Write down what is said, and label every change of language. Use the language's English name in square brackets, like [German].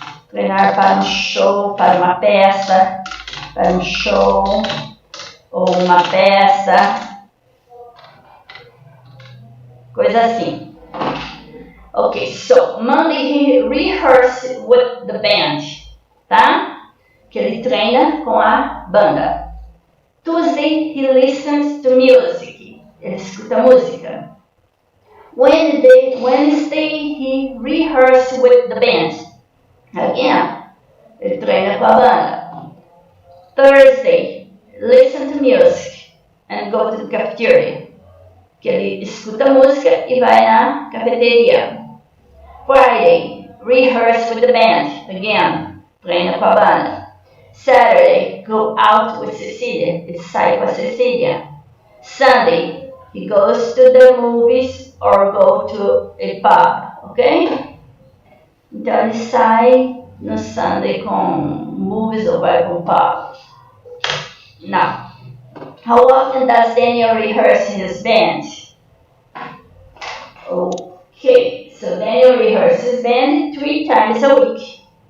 [Portuguese] Treinar para um show, para uma peça, para um show ou uma peça, coisa assim. [English] Ok, so Monday he rehearsed with the band, tá? [Portuguese] Que ele treina com a banda. [English] Tuesday he listens to music, [Portuguese] ele escuta música. [English] Wednesday he rehearsed with the band. [Portuguese] Again, ele treina com a banda. [English] Thursday, listen to music and go to the cafeteria. [Portuguese] Que ele escuta música e vai na cafeteria. [English] Friday, rehearse with the band. Again, [Portuguese] treina com a banda. [English] Saturday, go out with Cecilia. [Portuguese] Ele sai com a Cecilia. [English] Sunday, he goes to the movies or go to a pub, ok? [Portuguese] Então ele sai no Sunday com movies ou vai com pub. [English] Now, how often does Daniel rehearse his band? Okay, so Daniel rehearses band 3 times a week.